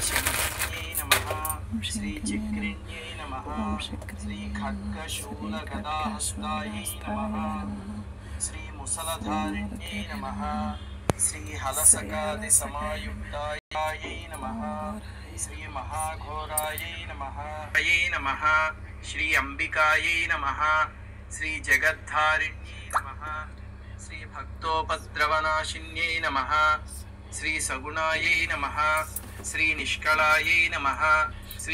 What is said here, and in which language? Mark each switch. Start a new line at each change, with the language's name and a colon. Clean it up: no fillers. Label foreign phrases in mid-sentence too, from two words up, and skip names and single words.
Sanskrit: శ్రీ చక్రిణ్యై నమః శ్రీ ఖడ్గశూలగదాహస్తాయై నమః శ్రీ ముసలధారిణ్యై నమః శ్రీ హలసకాది సమాయుక్తాయై నమః श्री महाघोरायै नमः नमः श्री अंबिकायै नमः श्री जगद्धारिण्यै नमः श्री भक्तोपद्रवनाशिन्यै नमः श्री सगुणायै नमः श्री निष्कलायै नमः श्री